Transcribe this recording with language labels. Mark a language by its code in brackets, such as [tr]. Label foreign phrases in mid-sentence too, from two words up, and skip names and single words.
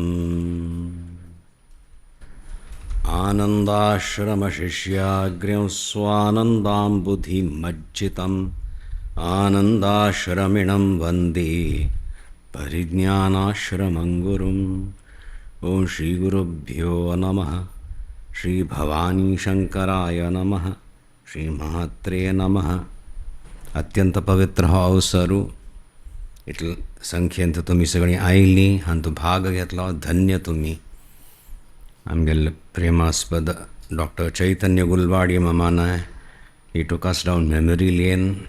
[sa] आनन्दाश्रमशिष्याग्र्यं स्वानन्दाम्बुधिमज्जितम् आनन्दाश्रमिणं वन्दे परिज्ञानाश्रमं गुरुम्. ॐ श्रीगुरुभ्यो नमः. श्री भवानी शंकराय नमः. श्री महात्रे नमः. [kok] अत्यंत पवित्र हो अवसरू इतल संख्येंत तुम्ही सगळीं आयिल्ली आनी तो भाग घेतलो. धन्य तुम्ही. आमगेले प्रेमास्पद डॉक्टर चैतन्य गुलवाडी मामानाय ही टूक अस डावन [en] memory lane.